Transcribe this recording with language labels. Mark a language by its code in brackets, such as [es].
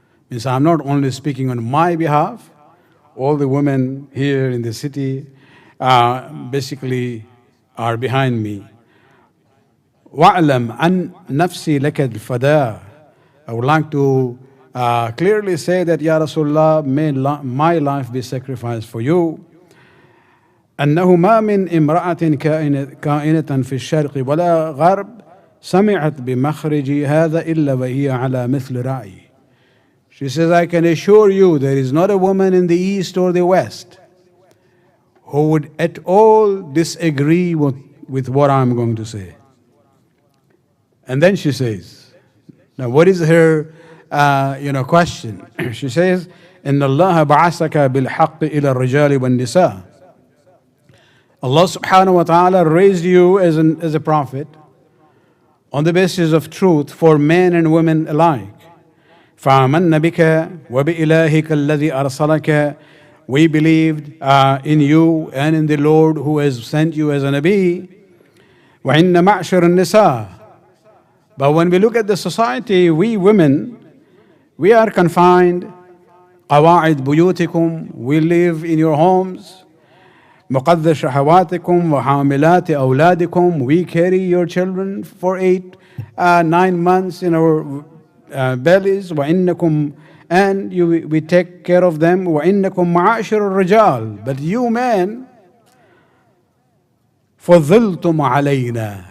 [en] Means I'm not only speaking on my behalf, all the women here in the city basically are behind me. [ar] وَأَعْلَمْ أَنْ نَفْسِي لَكَ الْفَدَاء. [en] I would like to clearly say that, Ya Rasulullah, may my life be sacrificed for you. [ar] أنه ما من امرأة كائنة في الشرق ولا غرب سمعت بمخرج هذا إلا وهي على مثل رأيي. [en] She says, I can assure you there is not a woman in the east or the west who would at all disagree with what I'm going to say. And then she says, now what is her question? She says, [ar] إن الله بعثك بالحق إلى الرجال والنساء. [en] Allah subhanahu wa ta'ala raised you as a prophet on the basis of truth for men and women alike. [ar] فَآمَنَّ بِكَ وَبِإِلَهِكَ الَّذِي أَرْسَلَكَ. [en] We believed in you and in the Lord who has sent you as a Nabi. [ar] وَإِنَّ مَعْشَرَ النِّسَاءِ. [en] But when we look at the society, we women, we are confined. [ar] قَوَاعِدْ بُيُوتِكُمْ. [en] We live in your homes. [ar] مقدر شهواتكم وحاملات أولادكم. [en] We carry your children for 8-9 months in our bellies. [ar] وإنكم, [en] and we take care of them. [ar] وإنكم معاشر الرجال. [en] But you men, [ar] فضلتم علينا.